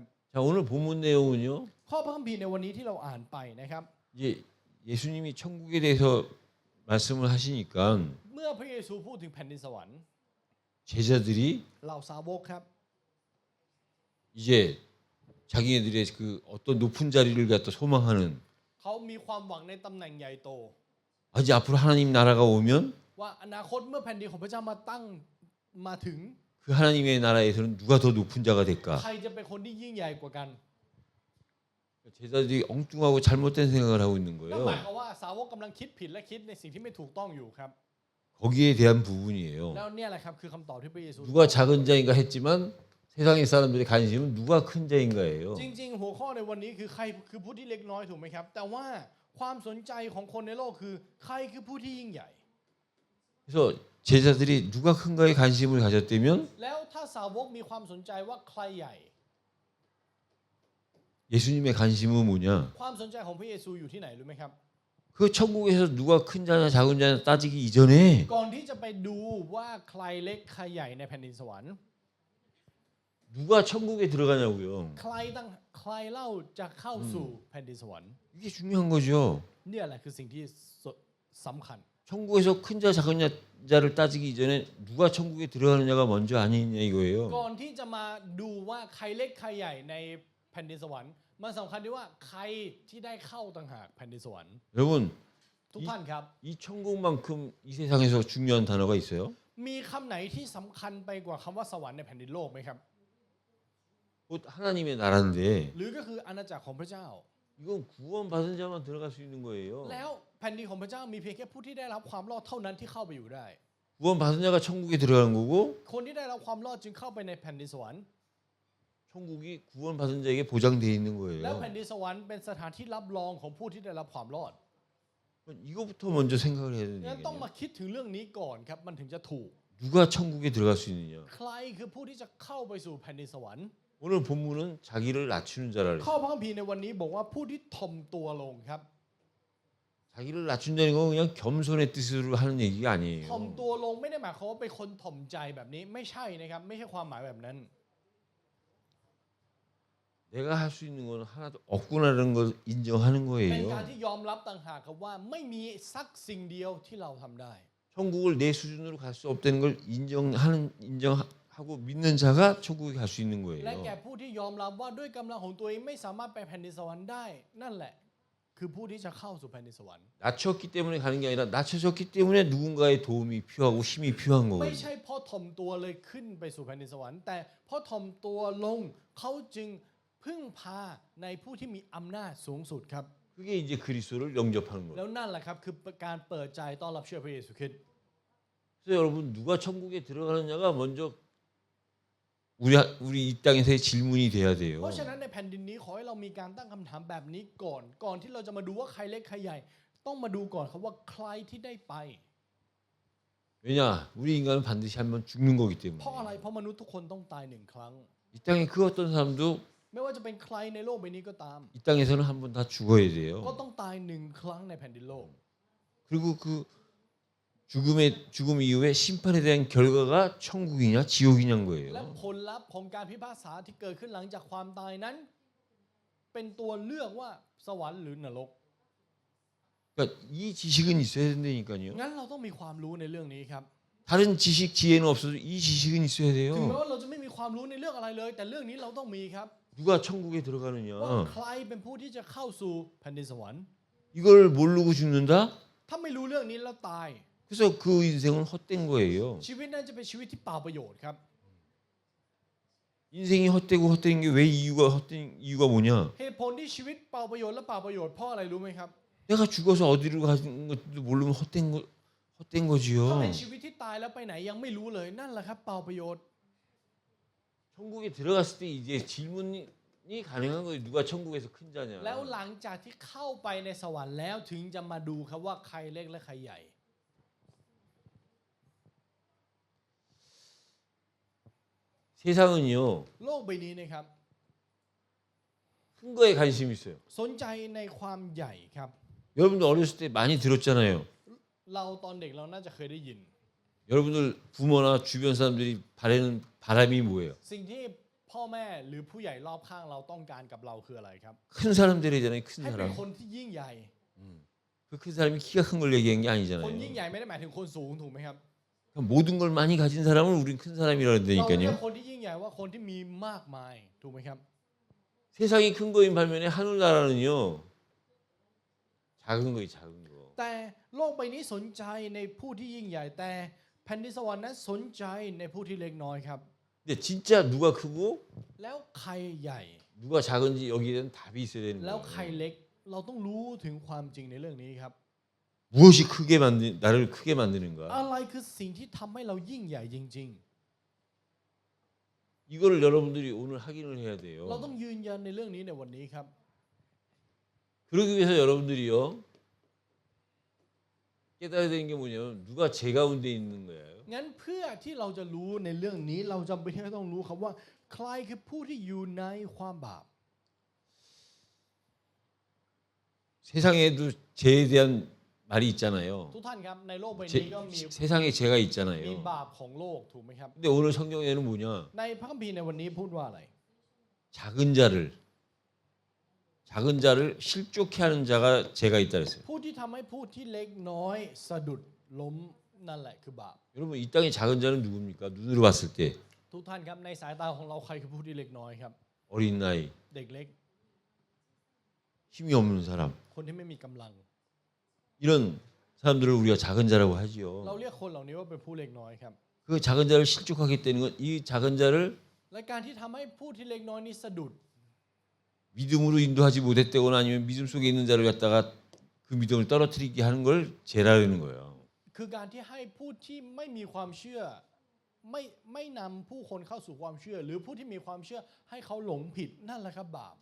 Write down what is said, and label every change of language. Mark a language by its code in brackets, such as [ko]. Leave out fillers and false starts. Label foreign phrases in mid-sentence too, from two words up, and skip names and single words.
[ko] 자, 오늘 본문 내용은요. [th] ข้อพระคัมภีร์ในวันนี้ที่เราอ่านไปนะครับ [ko] 이제 예수님이 천국에 대해서 말씀을 하시니까 [th] เมื่อพระเยซูพูดถึงแผ่นดินสวรรค์ [ko] 제자들이 [th] เหล่าสาวกครับ [ko] 이제 자기네들의 그 어떤 높은 자리를 갖다 소망하는 [th] เขามีความหวังในตำแหน่งใหญ่โต [ko] 이제 앞으로 하나님 나라가 오면 [th] ว่าอนาคตเมื่อแผ่นดินของพระเจ้ามาถึง [ko] 그 하나님의 나라에서는 누가 더 높은 자가 될까? [th] ใครจะเป็นคนที่ยิ่งใหญ่กว่ากัน [ko] 제자들이 엉뚱하고 잘못된 생각을 하고 있는 [th] นั่นหมาย [ko] 거예요. [th] ความว่าสาวกกำลังคิดผิดและคิดในสิ่งที่ไม่ถูกต้องอยู่ครับ [ko] 거기에 대한 부분이에요. [th] แล้วเนี่ยแหละครับคือคำตอบที่พระเยซู [ko] 누가 작은 자인가 했지만 세상의 사람들의 관심은 누가 큰 자인가예요. [th] จริงๆหัวข้อในวันนี้คือใครคือผู้ที่เล็กน้อยถูกไหมครับ แต่ว่าความสนใจของคนในโลกคือใครคือผู้ที่ยิ่งใหญ่ [ko] 그래서 제자들이 누가 큰가에 관심을 가졌다면 [th] แล้วถ้าสาวกมีความสนใจว่าใครใหญ่ [ko] 예수님의 관심은 뭐냐? [th] ความสนใจของพระเยซูอยู่ที่ไหนรู้ไหมครับ [ko] 그 천국에서 누가 큰 자냐 작은 자냐 따지기 이전에 [th] ก่อนที่จะไปดูว่าใครเล็กใครใหญ่ในแผ่นดินสวรรค์ [ko] 누가 천국에 들어가냐고요. [th] ใครเล่าจะเข้าสู่แผ่นดินสวรรค์ [ko] 이게 중요한 거죠. [th] เนี่ยแหละคือสิ่งที่สำคัญ [ko] 천국에서 큰 자 작은 자를 따지기 이전에 누가 천국에 들어가느냐가 먼저 아니냐 이거예요. [th] ก่อนที่จะมาดูว่าใครเล็กใครใหญ่ในแผ่นดินสวรรค์มันสำคัญที่ว่าใครที่ได้เข้าต่างหากแผ่นดินสวรรค์ [ko] 여러분 [th] ทุกท่านครับ [ko] 이 천국만큼 이 세상에서 중요한 단어가 있어요? [th] มีคำไหนที่สำคัญไปกว่าคำว่าสวรรค์ในแผ่นดินโลกไหมครับ [ko] 곧 하나님의 나라인데 [th] หรือก็คืออาณาจักรของพระเจ้า [ko] 이건 구원받은 자만 들어갈 수 있는 거예요. [th] แล้วแผ่นดินของพระเจ้ามีเพียงแค่ผู้ที่ได้รับความรอดเท่านั้นที่เข้าไปอยู่ได้ [ko] 구원받은 자가 천국에 들어가는 거고 [th] คนที่ได้รับความรอดจึงเข้าไปในแผ่นดินสวรรค์ [ko] 천국이 구원받은 자에게 보장되어 있는 [th] แล้ว [ko] 거예요. [th] แผ่นดินสวรรค์เป็นสถานที่รับรองของผู้ที่ได้รับความรอด [ko] 이거부터 먼저 생각을 해야 되는 [th] งั้นต้อง [ko] 얘기예요. [th] มาคิดถึงเรื่องนี้ก่อนครับมันถึงจะถูก [ko] 누가 천국에 들어갈 수 있느냐? [th] ใครคือผู้ที่จะเข้าไปสู่แผ่นดินสวรรค์ [ko] 오늘 본문은 자기를 낮추는 자라 [th] ข้อ [ko] 그래요. [th] พระคัมภีร์ในวันนี้บอกว่าผู้ที่ถ่อมตัวลงครับ [ko] 자기를 낮춘다는 건 그냥 겸손의 뜻으로 하는 얘기가 [th] ถ่อม [ko] 아니에요. [th] ตัวลงไม่ได้หมายความว่าเป็นคนถ่อมใจแบบนี้ไม่ใช่นะครับไม่ใช่ความหมายแบบนั้น [ko] 내가 할 수 있는 건 하나도 없구나라는 걸 인정하는 [th] เป็นการ [ko] 거예요. [th] ที่ยอมรับต่างหากครับว่าไม่มีสักสิ่งเดียวที่เราทำได้ [ko] 천국을 내 수준으로 갈 수 없다는 걸 인정하고 믿는 자가 천국에 갈 수 있는 [th] และแก่ [ko] 거예요. [th] ผู้ที่ยอมรับว่าด้วยกำลังของตัวเองไม่สามารถไปแผ่นดินสวรรค์ได้ นั่นแหละ คือผู้ที่จะเข้าสู่แผ่นดินสวรรค์ [ko] 낮췄기 때문에 가는 게 아니라 낮춰졌기 때문에 누군가의 도움이 필요하고 힘이 필요한 [th] ไม่ [ko] 거거든요. [th] ใช่เพราะถ่อมตัวเลยขึ้นไปสู่แผ่นดินสวรรค์แต่เพราะถ่อมตัวลงเขาจึงพึ่งพาในผู้ที่มีอำนาจสูงสุดครับ [ko] 그게 이제 그리스도를 영접하는 [th] แล้ [ko] 거예요. [th] วนั่นแหละครับคือการเปิดใจต้อนรับเชื่อพระเยซูคริสต์ [ko] 그래서 여러분 누가 천국에 들어가느냐가 먼저 우리 이 땅에서의 질문이 돼야 [th] เพ [ko] 돼요. [th] ราะฉะนั้นในแผ่นดินนี้ขอให้เรามีการตั้งคำถามแบบนี้ก่อนที่เราจะมาดูว่าใครเล็กใครใหญ่ ต้องมาดูก่อนครับว่าใครที่ได้ไป [ko] 왜냐? 우리 인간은 반드시 한번 죽는 거기 [th] เพราะอะไร [ko] 때문에. [th] เพราะมนุษย์ทุกคนต้องตายหนึ่งครั้ง [ko] 이 땅에 그 어떤 사람도 [th] ไม่ว่าจะเป็นใครในโลกใบนี้ก็ตาม [ko] 이 땅에서는 한 번 다 죽어야 [th] ก็ [ko] 돼요. [th] ต้องตายหนึ่งครั้งในแผ่นดินโลก [ko] 그리고 그 죽음 이후에 심판에 대한 결과가 천국이냐 지옥이냐인 [th] และ [ko] 거예요. [th] ผลลัพธ์ของการพิพากษาที่เกิดขึ้นหลังจากความตายนั้น เป็นตัวเลือกว่าสวรรค์หรือนรก [ko] 그러니까 이 지식은 있어야 된다니까요. [th] งั้นเราต้องมีความรู้ในเรื่องนี้ครับ [ko] 다른 지식 지혜는 없어도 이 지식은 있어야 [th] ถึงแม้ [ko] 돼요. [th] ว่าเราจะไม่มีความรู้ในเรื่องอะไรเลย แต่เรื่องนี้เราต้องมีครับ [ko] 누가 천국에 [th] ว่า [ko] 들어가느냐? [th] ใครเป็นผู้ที่จะเข้าสู่แผ่นดินสวรรค์ [ko] 이걸 모르고 죽는다? [th] ถ้าไม่รู้เรื่องนี้แล้วตาย [ko] 그래서 그 인생은 헛된 거예요. [th] ชีวิตนั้นจะเป็นชีวิตที่เปล่าประโยชน์ครับ [ko] 인생이 헛되고 헛된 게 왜 이유가 헛된 이유가 뭐냐? [th] เหตุผลที่ชีวิตเปล่าประโยชน์และเปล่าประโยชน์เพราะอะไรรู้ไหมครับ [ko] 내가 죽어서 어디로 가는 것도 모르면 헛된 [th] ถ้าเป็น [ko] 거지요. [th] ชีวิตที่ตายแล้วไปไหนยังไม่รู้เลยนั่นแหละครับเปล่าประโยชน์ [ko] 천국에 들어갔을 때 이제 질문이 가능한 거예요. 누가 천국에서 큰 자냐? [th] แล้วหลังจากที่เข้าไปในสวรรค์แล้วถึงจะมาดูครับว่าใครเล็กและใครใหญ่ [ko] 세상은요 [th] โลกใบนี้นะครับ [ko] 큰 거에 관심이 있어요. [th] สนใจในความใหญ่ครับ [ko] 여러분들 어렸을 때 많이 들었잖아요. [th] เราตอนเด็กเราน่าจะเคยได้ยิน [ko] 여러분들 부모나 주변 사람들이 바라는 바람이 뭐예요? [th] สิ่งที่พ่อแม่หรือผู้ใหญ่รอบข้างเราต้องการกับเราคืออะไรครับ [ko] 큰 사람 되래잖아요. 큰 [th] ให้เป็น [ko] 사람. [th] คนที่ยิ่งใหญ่ [ko] 그 큰 사람이 키가 큰 걸 얘기한 게 [th] คน [ko] 아니잖아요. [th] ยิ่งใหญ่ไม่ได้หมายถึงคนสูงถูกไหมครับ [ko] 모든 걸 많이 가진 사람을 우린 큰 사람이라 [th] เราเรียก [ko] 그런다니까요. [th] คนที่ยิ่งใหญ่ว่าคนที่มีมากมายถูกไหมครับ [ko] 세상이 큰 거인 반면에 하늘나라는요 작은 거예요. 작은 거. [th] แต่โลกใบนี้สนใจในผู้ที่ยิ่งใหญ่แต่แผ่นดินสวรรค์นั้นสนใจในผู้ที่เล็กน้อยครับ [ko] 근데 진짜 누가 크고 [th] แล้วใครใหญ่ [ko] 누가 작은지 여기에 대한 답이 있어야 되는 [th] แล้วใคร [ko] 거예요. [th] เล็กเราต้องรู้ถึงความจริงในเรื่องนี้ครับ [ko] 무엇이 크게 나를 크게 만드는가? [th] อะไรคือสิ่งที่ทำให้เรายิ่งใหญ่จริง [ko] 이거를 여러분들이 오늘 확인을 해야 [th] ๆ [ko] 돼요. [th] เราต้องยืนยันในเรื่องนี้ในวันนี้ครับ [ko] 그러기 위해서 여러분들이요 깨달아야 되는 게 뭐냐면 누가 제 가운데 있는 거예요. [th] งั้นเพื่อที่เราจะรู้ในเรื่องนี้เราจำเป็นที่จะต้องรู้ครับว่า ใครคือผู้ที่อยู่ในความบาป [ko] 세상에도 죄에 대한 말이 있잖아요. [th] ทุกท่านครับในโลกใบนี้ก็มี [ko] 세상에 죄가 [th] มี [ko] 있잖아요. [th] บาปของโลกถูกไหมครับ [ko] 근데 오늘 성경에는 뭐냐? [th] ในพระคัมภีร์ในวันนี้พูดว่าอะไร [ko] 작은 자를 실족해 하는 자가 죄가 있다 그랬어요. [th] ผู้ที่ทำให้ผู้ที่เล็กน้อยสะดุดล้มนั่นแหละคือบาป [ko] 여러분 이 땅의 작은 자는 누굽니까? 눈으로 봤을 때 [th] ทุกท่านครับในสายตาของเราใครคือผู้ที่เล็กน้อยครับ [ko] 어린 나이, [th] เด็กเล็ก [ko] 힘이 없는 사람 [th] คนที่ไม่มีกำลัง [ko] 이런 사람들을 우리가 작은 자라고 [th] เรา [ko] 하지요. [th] เรียกคนเหล่านี้ว่าเป็นผู้เล็กน้อยครับ [ko] 그 작은 자를 실족하겠다는 건 이 작은 자를 [th] และการที่ทำให้ผู้ที่เล็กน้อยนี้สะดุด [ko] 믿음으로 인도하지 못했다거나 아니면 믿음 속에 있는 자를 갖다가 그 믿음을 떨어뜨리게 하는 걸 죄라는 거예요. [th] คือการที่ให้ผู้ที่ไม่มีความเชื่อไม่นำผู้คนเข้าสู่ความเชื่อ หรือผู้ที่มีความเชื่อให้เขาหลงผิดนั่นแหละครับบาป